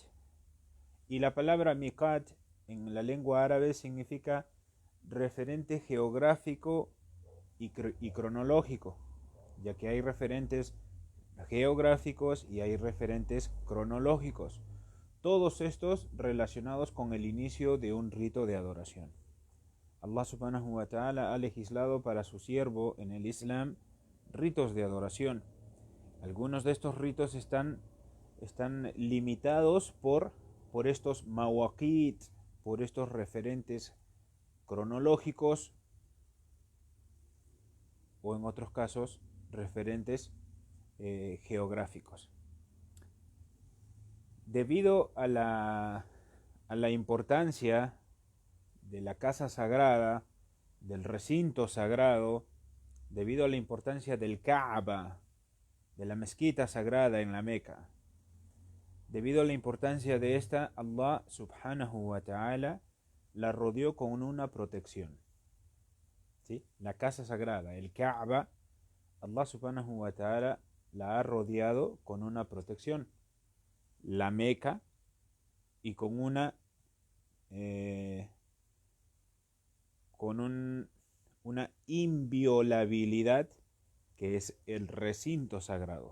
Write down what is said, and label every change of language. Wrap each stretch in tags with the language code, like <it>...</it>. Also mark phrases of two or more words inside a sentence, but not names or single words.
<es>Y la palabra miqat en la lengua árabe significa referente geográfico y cronológico, ya que hay referentes geográficos y hay referentes cronológicos, todos estos relacionados con el inicio de un rito de adoración.</es> <ar>الله سبحانه وتعالى</ar> <es>ha legislado para su siervo en el Islam ritos de adoración. Algunos de estos ritos están limitados por estos mawaqit, por estos referentes cronológicos, o en otros casos referentes geográficos. Debido a la importancia de la casa sagrada, del recinto sagrado, debido a la importancia del Kaaba, de la mezquita sagrada en la Meca, Debido a la importancia de esta,</es> <ar>الله سبحانه وتعالى</ar> <es>la rodeó con una protección. ¿Sí? La casa sagrada, el Kaaba,</es> <ar>الله سبحانه وتعالى</ar> <es>la ha rodeado con una protección. La Meca, y con una inviolabilidad, que es el recinto sagrado.</es>